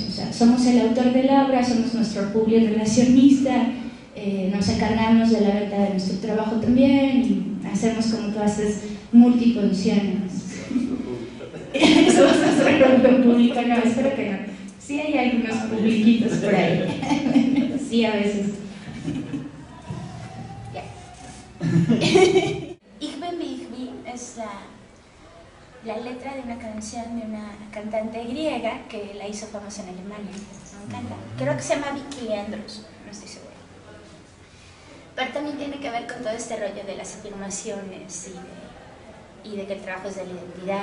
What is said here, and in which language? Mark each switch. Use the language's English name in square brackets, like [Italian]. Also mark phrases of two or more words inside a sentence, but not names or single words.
[Spanish] O sea, somos el autor de la obra, somos nuestro publirelacionista, nos encargamos de la venta de nuestro trabajo también y hacemos como todas esas multifunciones. Somos nuestro propio público, no, espero que no. Sí hay algunos publiquitos por ahí. Sí, a veces. Ich bin wie ich bin es la letra de una canción de una cantante griega que la hizo famosa en Alemania. Me encanta. Creo que se llama Vicky Leandros, no estoy segura. Pero también tiene que ver con todo este rollo de las afirmaciones y de que el trabajo es de la identidad.